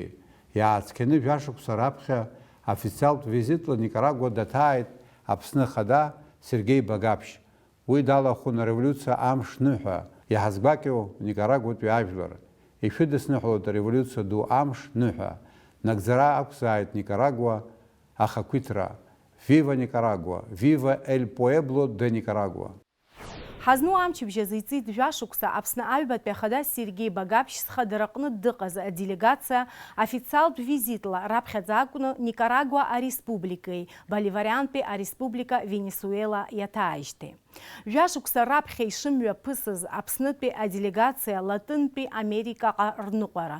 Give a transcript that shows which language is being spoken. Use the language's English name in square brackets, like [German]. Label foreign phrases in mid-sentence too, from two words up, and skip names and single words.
[Abkhazian] Иаацқьаны жәашықәса раԥхьа официалтә визитла Никарагуа даҭааит Аԥсны ахада Сергей Багаԥшь. Уи далахәын ареволиуциа амш ныҳәа, иҳазгәакьоу Никарагуатәи ажәлар. Ишәыдысныҳәалоит ареволиуциа ду амш ныҳәа. Нагӡара ақәзааит Никарагуа ахақәиҭра. [Spanish] Viva Nicaragua! Viva el pueblo de Nicaragua! [Abkhazian] Ҳазну амчыбжьазы иҵит жәашықәса Аԥсны аҩбатәи ахада Сергей Багаԥшь зхадараҟны дыҟаз аделегациа официалтә визитла раԥхьаӡа акәны Никарагуа ареспубликеи Боливариантәи ареспублика Венесуела иаҭааижьҭеи. Жәашықәса раԥхьа ишымҩаԥысыз Аԥснытәи аделегациа Латынтәи Америкаҟа рныҟәара.